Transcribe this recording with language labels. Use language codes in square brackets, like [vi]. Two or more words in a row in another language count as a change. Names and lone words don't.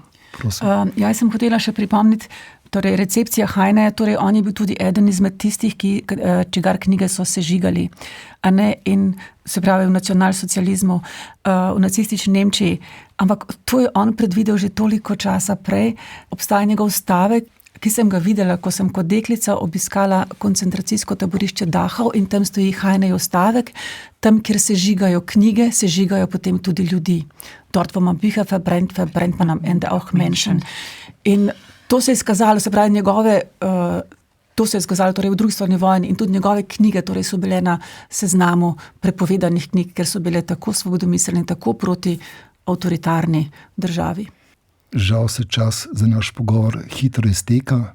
[sl] Jaz sem hotela še pripomniti, torej recepcija Heine, torej on je bil tudi eden izmed tistih, čigar knjige so sežigali, in se pravi v nacionalsocializmu, v nacistični Nemčiji, ampak to je on predvidel že toliko časa prej. Obstaja njegov stavek, ki sem ga videla, ko sem kot deklica obiskala koncentracijsko taborišče Dachau in tam stoji Heinejev stavek, tam, kjer sežigajo knjige, sežigajo potem tudi ljudi. [de] Dort, wo man Bücher verbrennt, verbrennt man am Ende auch Menschen. [sl] In to se je izkazalo, se pravi to se je izkazalo torej v drugi svetovni vojni in tudi njegove knjige torej so bile na seznamu prepovedanih knjig, ker so bile tako svobodomiselne, tako proti avtoritarni državi. Žal se čas za naš pogovor hitro izteka.